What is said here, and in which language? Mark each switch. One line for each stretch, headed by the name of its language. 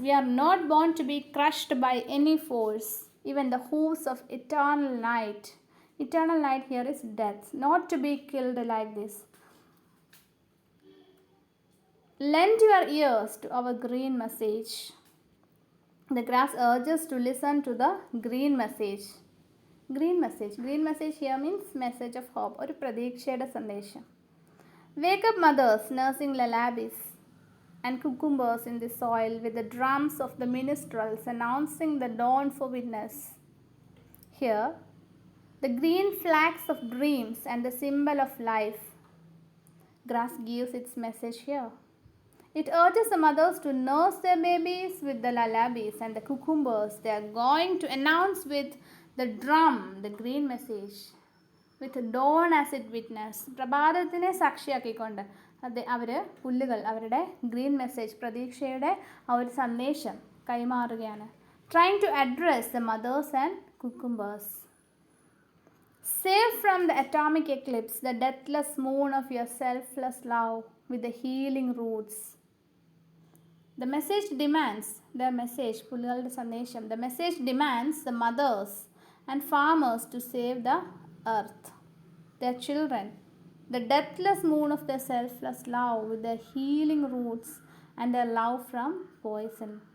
English: We are not born to be crushed by any force, even the hooves of eternal night. Eternal night here is death, not to be killed like this. Lend your ears to our green message. The grass urges to listen to the green message. Green message. Green message here means message of hope.
Malayalam: ഒരു പ്രതീക്ഷയുടെ സന്ദേശം.
English: Wake up mothers nursing lullabies and cucumbers in the soil with the drums of the minstrels announcing the dawn for witness. Here, the green flags of dreams and the symbol of life. Grass gives its message here. It urges the mothers to nurse their babies with the lullabies and the cucumbers. They are going to announce with the drum the green message, with dawn as its witness.
Malayalam: പ്രഭാതത്തിനെ സാക്ഷിയാക്കിക്കൊണ്ട് അവർ പുല്ലുകൾ അവരുടെ green message, പ്രതീക്ഷയുടെ ആ ഒരു സന്ദേശം കൈമാറുകയാണ്.
English: Trying to address the mothers and cucumbers. Save from the atomic eclipse the deathless moon of your selfless love with the healing roots. The message demands, the message,
Malayalam: പുല്ലുകളുടെ സന്ദേശം,
English: the message demands the mothers and farmers to save the earth, their children, the deathless moon of their selfless love with their healing roots and their love from poison.